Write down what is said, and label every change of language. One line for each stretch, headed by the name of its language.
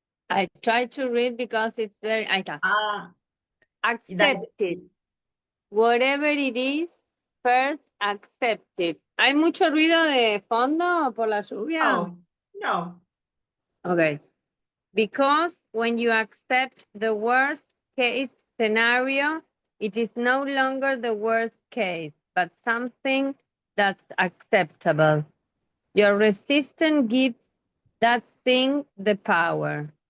English: I try to read because it's very, I can. Accept it. Whatever it is, first accept it.
Spanish: ¿Hay mucho ruido de fondo por la lluvia?
English: Oh, no. Okay. Because when you accept the worst case scenario, it is no longer the worst case, but something that's acceptable. Your resistance gives that thing the power.